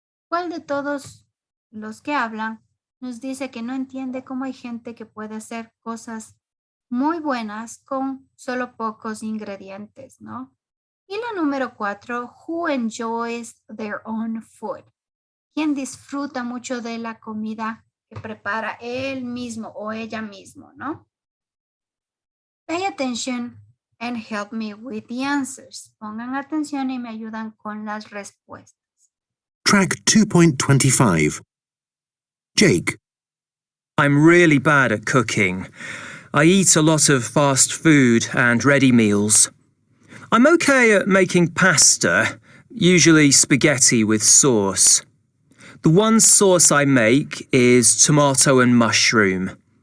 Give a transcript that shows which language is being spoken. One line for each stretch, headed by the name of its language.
Spanish: ¿Cuál de todos los que hablan nos dice que no entiende cómo hay gente que puede hacer cosas muy buenas con solo pocos ingredientes, ¿no? Y la número 4,
English: who enjoys their own food?
Spanish: ¿Quién disfruta mucho de la comida que prepara él mismo o ella mismo, ¿no?
English: Pay attention and help me with the answers.
Spanish: Pongan atención y me ayudan con las respuestas.
English: Track 2.25. Jake. I'm really bad at cooking. I eat a lot of fast food and ready meals. I'm okay at making pasta, usually spaghetti with sauce. The one sauce I make is tomato and mushroom.